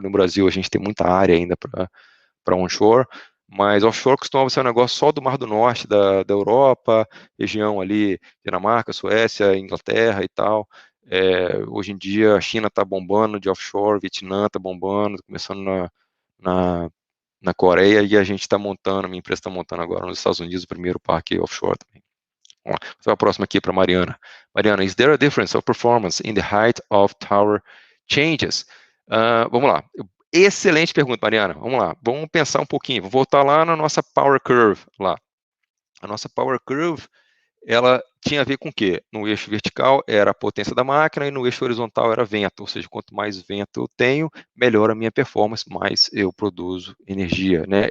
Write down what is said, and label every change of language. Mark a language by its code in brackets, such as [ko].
[pt] No Brasil, a gente tem muita área ainda para onshore, mas offshore costuma ser um negócio só do Mar do Norte, da Europa, região ali, Dinamarca, Suécia, Inglaterra e tal. Hoje em dia, a China está bombando de offshore, Vietnã está bombando, começando na Coreia, e a gente está montando, minha empresa está montando agora nos Estados Unidos o primeiro parque offshore também. Vamos lá, vou a próxima aqui para Mariana. [en] Mariana, is there a difference of performance in the height of tower changes? [pt] Vamos lá. Excelente pergunta, Mariana. Vamos lá. Vamos pensar um pouquinho. Vou voltar lá na nossa power curve. Lá. A nossa power curve, ela tinha a ver com o quê? No eixo vertical era a potência da máquina e no eixo horizontal era vento, ou seja, quanto mais vento eu tenho, melhor a minha performance, mais eu produzo energia, né?